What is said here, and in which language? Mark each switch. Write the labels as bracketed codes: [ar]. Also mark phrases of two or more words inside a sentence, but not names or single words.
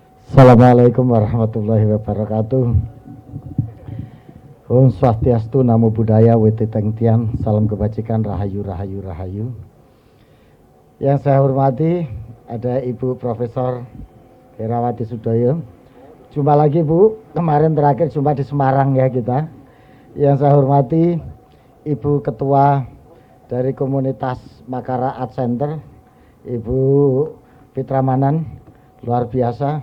[ar] السلام عليكم ورحمة الله وبركاته. [ban] Om Swastiastu, [pi] Namo Buddhaya, [zh] 惟德动天, [id] salam kebajikan, [jv] rahayu, rahayu, rahayu. [id] Yang saya hormati ada Ibu Profesor Herawati Sudoyo. Jumpa lagi Bu, kemarin terakhir jumpa di Semarang ya kita. Yang saya hormati Ibu Ketua dari Komunitas Makara Art Center, Ibu Fitra Manan, luar biasa.